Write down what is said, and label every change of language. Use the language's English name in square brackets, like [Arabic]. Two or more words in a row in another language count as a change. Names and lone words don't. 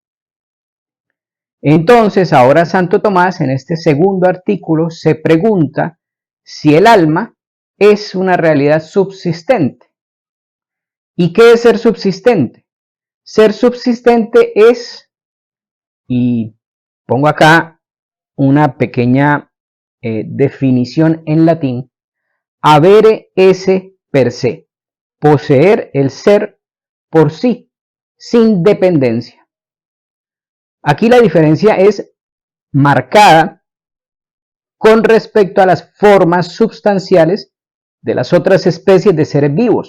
[Spanish] Entonces, ahora Santo Tomás, en este segundo artículo, se pregunta si el alma es una realidad subsistente. ¿Y qué es ser subsistente? Ser subsistente es, y pongo acá una pequeña definición en latín, [Latin] Avere esse per se, [Spanish] poseer el ser por sí, sin dependencia. Aquí la diferencia es marcada con respecto a las formas sustanciales de las otras especies de seres vivos,